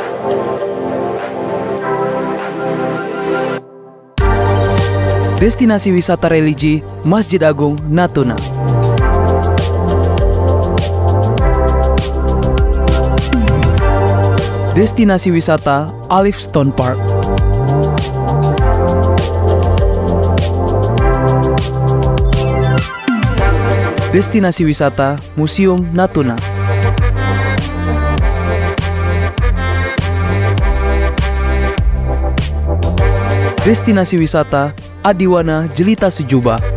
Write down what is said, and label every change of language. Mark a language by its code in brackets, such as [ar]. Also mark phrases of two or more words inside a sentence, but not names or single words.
[id] Destinasi wisata religi Masjid Agung Natuna. Destinasi wisata Alif Stone Park. Destinasi wisata Museum Natuna. Destinasi wisata Adiwana Jelita Sejuba.